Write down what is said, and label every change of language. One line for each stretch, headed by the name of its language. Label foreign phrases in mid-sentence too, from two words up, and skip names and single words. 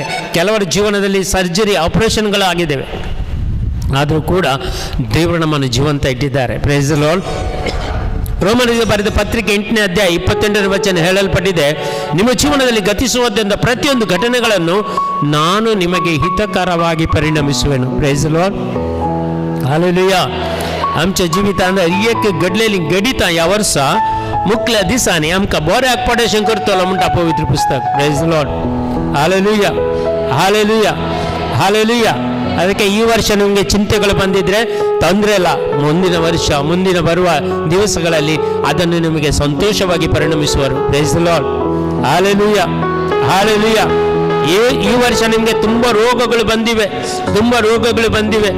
Kannada: ಕೆಲವರ ಜೀವನದಲ್ಲಿ ಸರ್ಜರಿ, ಆಪರೇಷನ್ಗಳು ಆಗಿದ್ದಾವೆ. ಆದರೂ ಕೂಡ ದೇವರು ನಮ್ಮನ್ನು ಜೀವಂತ ಇಟ್ಟಿದ್ದಾರೆ.
English: Praise the Lord.
Kannada: ರೋಮರಿಗೆ ಬರೆದ ಪತ್ರಿಕೆ 8ನೇ ಅಧ್ಯಾಯ 28ನೇ ವಚನ ಹೇಳಲ್ಪಟ್ಟಿದೆ, ನಿಮ್ಮ ಜೀವನದಲ್ಲಿ ಗತಿಸುವುದರಿಂದ ಪ್ರತಿಯೊಂದು ಘಟನೆಗಳನ್ನು ನಾನು ನಿಮಗೆ ಹಿತಕರವಾಗಿ ಪರಿಣಮಿಸುವೆನು.
English: Praise the Lord. हालेलुया.
Konkani: आमच्या जिवितांत एक घडलेली गणितां ह्या वर्सा मुखल्या दिसांनी आमकां बऱ्याक पडेशें करतलो म्हणटा पवित्र पुस्तक.
English: Praise the Lord. हालेलुया हालेलुया हालेलुया.
Kannada: ಅದಕ್ಕೆ ಈ ವರ್ಷ ನಿಮಗೆ ಚಿಂತೆಗಳು ಬಂದಿದ್ರೆ ತೊಂದರೆ ಇಲ್ಲ. ಮುಂದಿನ ವರ್ಷ, ಮುಂದಿನ ಬರುವ ದಿವಸಗಳಲ್ಲಿ ಅದನ್ನು ನಿಮಗೆ ಸಂತೋಷವಾಗಿ ಪರಿಣಮಿಸುವರು.
English: Praise the Lord. ಹಾಲೆಲೂಯಾ ಹಾಲೆಲೂಯಾ.
Kannada: ಈ ವರ್ಷ ನಿಮಗೆ ತುಂಬ ರೋಗಗಳು ಬಂದಿವೆ.